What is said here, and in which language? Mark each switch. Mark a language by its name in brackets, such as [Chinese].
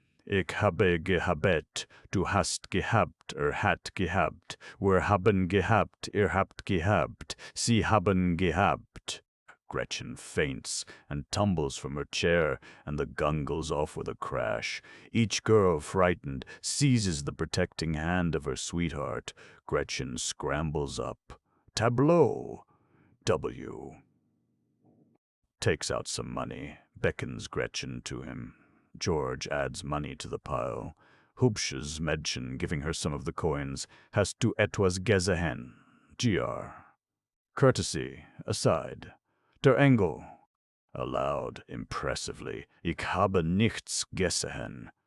[German] Ich habe gehabt, du hast gehabt, hat gehabt, wir haben gehabt, ihr habt gehabt, sie haben gehabt. [English] Gretchen faints and tumbles from her chair, and the gun goes off with a crash. Each girl, frightened, seizes the protecting hand of her sweetheart. Gretchen scrambles up. Tableau! W. Takes out some money, beckons Gretchen to him. George adds money to the pile. [German] Hübsches Mädchen, [English] giving her some of the coins, [German] hast du etwas gesehen? [English] Gr. Courtesy, aside. [German] Der Engel. [English] Aloud, impressively. [German] Ich habe nichts gesehen.